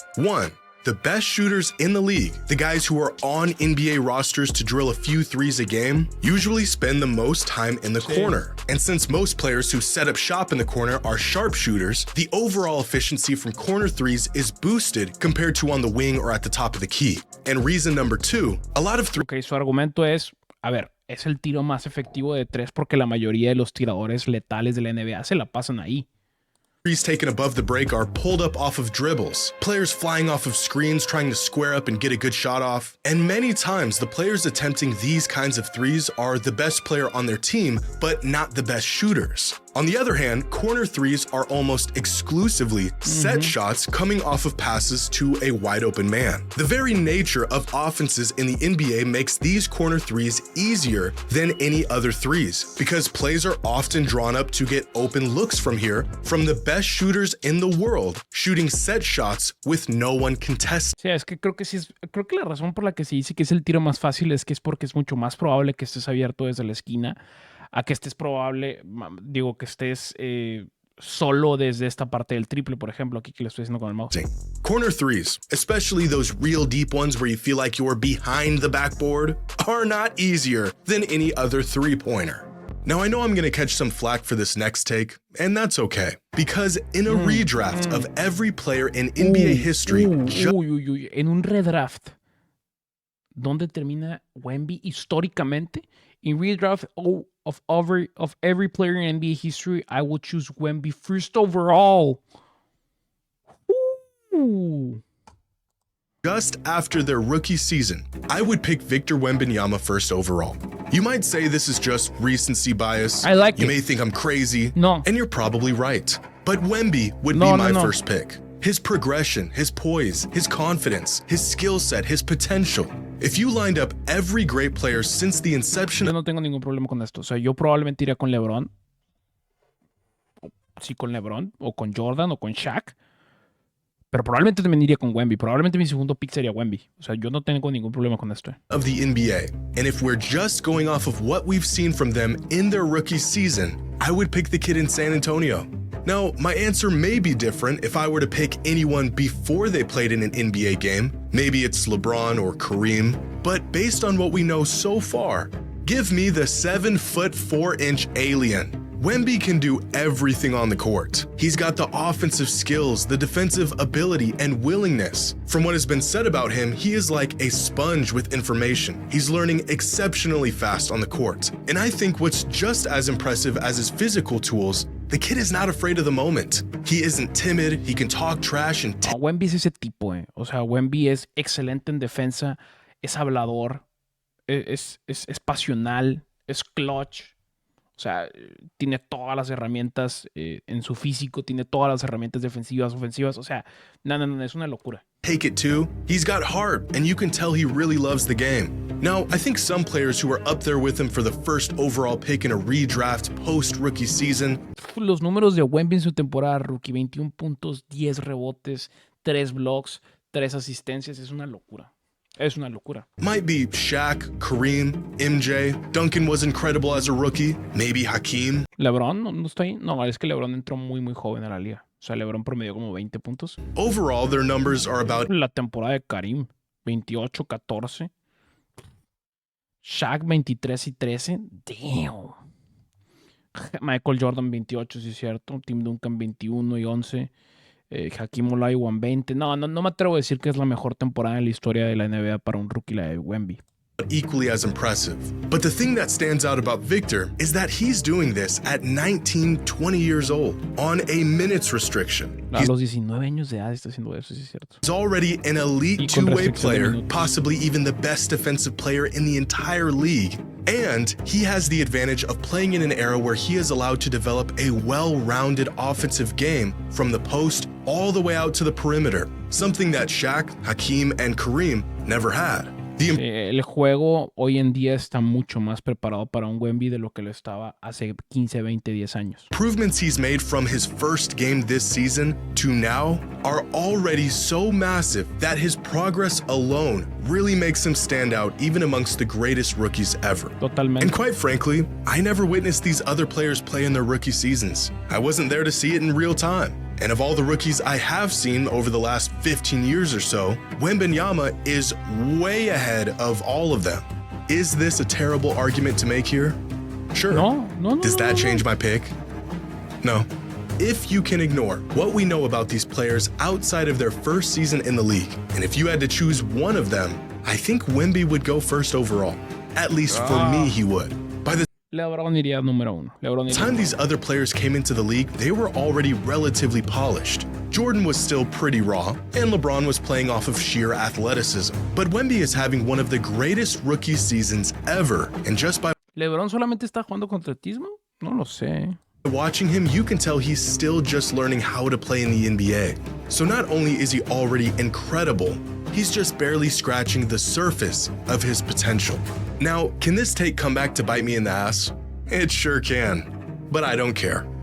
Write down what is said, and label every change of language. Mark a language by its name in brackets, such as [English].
[English] One, the best shooters in the league, the guys who are on NBA rosters to drill a few threes a game, usually spend the most time in the corner. And since most players who set up shop in the corner are sharpshooters, the overall efficiency from corner threes is boosted compared to on the wing or at the top of the key. And reason number two, a lot of [Spanish] Okay, su argumento es, a ver, es el tiro más efectivo de tres porque la mayoría de los tiradores letales de la NBA se la pasan ahí. [English] Threes taken above the break are pulled up off of dribbles, players flying off of screens trying to square up and get a good shot off, and many times the players attempting these kinds of threes are the best player on their team, but not the best shooters. On the other hand, corner threes are almost exclusively set shots coming off of passes to a wide open man. The very nature of offenses in the NBA makes these corner threes easier than any other threes because plays are often drawn up to get open looks from here from the best shooters in the world shooting set shots with no one contesting. [Spanish] Sí, es que creo que la razón por la que se dice que es el tiro más fácil es que es porque es mucho más probable que estés abierto desde la esquina a que estés que estés solo desde esta parte del triple, por ejemplo, aquí que le estoy haciendo con el mouse. [English] Corner threes, especially those real deep ones where you feel like you're behind the backboard, are not easier than any other three-pointer. Now, I know I'm going to catch some flack for this next take, and that's okay, because in a redraft of every player in NBA history... [Spanish] En un redraft, ¿dónde termina Wemby históricamente? [English] In redraft of every player in NBA history, I will choose Wemby first overall. Ooh. Just after their rookie season, I would pick Victor Wembanyama first overall. You might say this is just recency bias. I like it. You may think I'm crazy. [Spanish] No. [English] And you're probably right. But Wemby would be my first pick. His progression, his poise, his confidence, his skill set, his potential. If you lined up every great player since the inception... [Spanish] Yo no tengo ningún problema con esto. O sea, yo probablemente iría con LeBron. Sí, con LeBron, o con Jordan, o con Shaq. Pero probablemente también iría con Wemby. Probablemente mi segundo pick sería Wemby. O sea, yo no tengo ningún problema con esto. [English] Of the NBA. And if we're just going off of what we've seen from them in their rookie season, I would pick the kid in San Antonio. Now, my answer may be different if I were to pick anyone before they played in an NBA game. Maybe it's LeBron or Kareem. But based on what we know so far, give me the 7'4" alien. Wemby can do everything on the court. He's got the offensive skills, the defensive ability, and willingness. From what has been said about him, he is like a sponge with information. He's learning exceptionally fast on the court. And I think what's just as impressive as his physical tools, the kid is not afraid of the moment. He isn't timid, he can talk trash and... [Spanish] Wemby es ese tipo, O sea, Wemby es excelente en defensa, es hablador, es pasional, es clutch. O sea, tiene todas las herramientas en su físico, tiene todas las herramientas defensivas, ofensivas. O sea, no, es una locura. [English] Take it too. He's got heart, and you can tell he really loves the game. Now, I think some players who are up there with him for the first overall pick in a redraft post-rookie season. [Spanish] Los números de Wemby en su temporada rookie, 21 puntos, 10 rebotes, 3 blocks, 3 asistencias, es una locura. Es una locura. [English] Might be Shaq, Kareem, MJ. Duncan was incredible as a rookie. Maybe Hakeem. [Spanish] LeBron no está ahí. No, es que LeBron entró muy joven a la liga. O sea, LeBron promedió como 20 puntos. [English] Overall, their numbers are about... [Spanish] La temporada de Kareem, 28, 14. Shaq, 23 y 13. Damn. Michael Jordan, 28, sí es cierto. Tim Duncan, 21 y 11. Hakeem Olajuwon 20. No me atrevo a decir que es la mejor temporada en la historia de la NBA para un rookie, la de Wemby. [English] Equally as impressive. But the thing that stands out about Victor is that he's doing this at 19, 20 years old on a minutes restriction. [Spanish] A los 19 años de edad está haciendo eso, sí es cierto. [English] He's already an elite two-way player, possibly even the best defensive player in the entire league. And he has the advantage of playing in an era where he is allowed to develop a well-rounded offensive game from the post all the way out to the perimeter, something that Shaq, Hakeem, and Kareem never had. [Spanish] El juego hoy en día está mucho más preparado para un Wemby de lo que lo estaba hace 15, 20, 10 años. [English] Improvements he's made from his first game this season to now are already so massive that his progress alone really makes him stand out even amongst the greatest rookies ever. [Spanish] Totalmente. [English] And quite frankly, I never witnessed these other players play in their rookie seasons. I wasn't there to see it in real time. And of all the rookies I have seen over the last 15 years or so, Wembanyama is way ahead of all of them. Is this a terrible argument to make here? Sure. [Spanish] No. [English] Does that change my pick? No. If you can ignore what we know about these players outside of their first season in the league, and if you had to choose one of them, I think Wemby would go first overall. At least for me, he would. By the [Spanish] LeBron iría número 1. [English] time these other players came into the league, they were already relatively polished. Jordan was still pretty raw, and LeBron was playing off of sheer athleticism. But Wemby is having one of the greatest rookie seasons ever, and just by [Spanish] ¿LeBron solamente está jugando con atletismo? No lo sé. [English] watching him, you can tell he's still just learning how to play in the NBA. So not only is he already incredible, he's just barely scratching the surface of his potential. Now, can this take come back to bite me in the ass? It sure can, but I don't care.